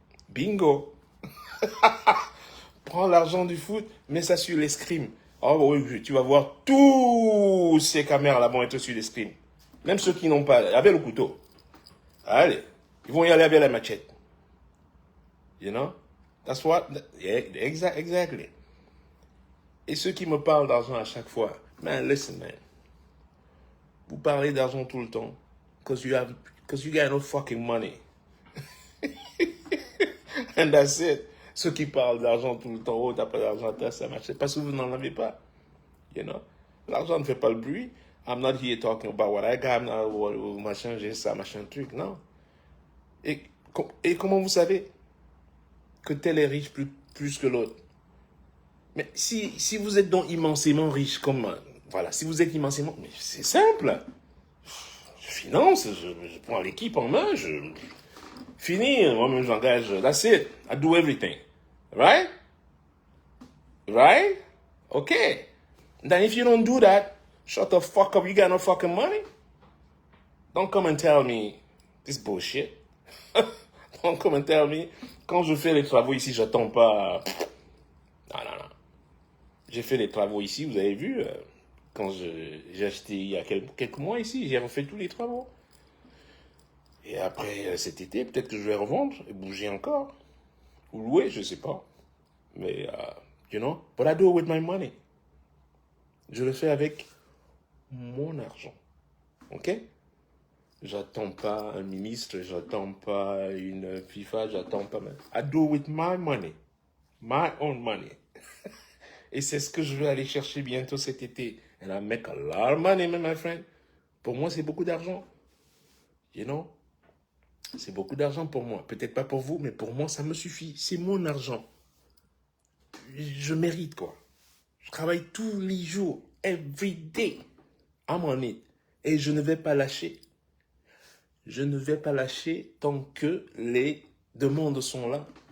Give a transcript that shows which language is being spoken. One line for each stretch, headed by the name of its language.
French: Bingo. Prends l'argent du foot, mets ça sur l'escrime. Oh oui, tu vas voir tous ces caméras là vont être sur l'escrime. Même ceux qui n'ont pas, avec le couteau. Allez, ils vont y aller avec la machette.
English: You know? That's what, yeah, exactly.
French: Et ceux qui me parlent d'argent à chaque fois,
English: man, listen, man.
French: Vous parlez d'argent tout le temps,
English: because you got no fucking money. And that's it.
French: Ceux qui parlent d'argent tout le temps, oh, t'as pas d'argent, t'as ça, machin, parce que vous n'en avez pas.
English: You know?
French: L'argent ne fait pas le bruit.
English: I'm not here talking about what I got,
French: machin, j'ai ça, machin, truc, non. Et comment vous savez que tel est riche plus que l'autre? Mais si vous êtes donc immensément riche, comme, voilà, si vous êtes immensément, mais c'est simple. Je finance, je prends l'équipe en main, fini, moi-même j'engage,
English: that's it, I do everything. Right? Right? Okay. Then if you don't do that, shut the fuck up, you got no fucking money. Don't come and tell me this bullshit. Don't come and tell me,
French: quand je fais les travaux ici, j'attends pas. Non. J'ai fait les travaux ici, vous avez vu, quand j'ai acheté il y a quelques mois ici, j'ai refait tous les travaux. Et après cet été, peut-être que je vais revendre et bouger encore. Ou louer, je sais pas.
English: Mais, you know, but I do it with my money.
French: Je le fais avec mon argent. Ok? J'attends pas un ministre, j'attends pas une FIFA, j'attends pas...
English: I do it with my money. My own money.
French: Et c'est ce que je vais aller chercher bientôt cet été.
English: And I make a lot of money, my friend.
French: Pour moi, c'est beaucoup d'argent.
English: You know?
French: C'est beaucoup d'argent pour moi. Peut-être pas pour vous, mais pour moi, ça me suffit. C'est mon argent. Je mérite, quoi. Je travaille tous les jours.
English: Every day. I'm on it.
French: Et je ne vais pas lâcher. Je ne vais pas lâcher tant que les demandes sont là.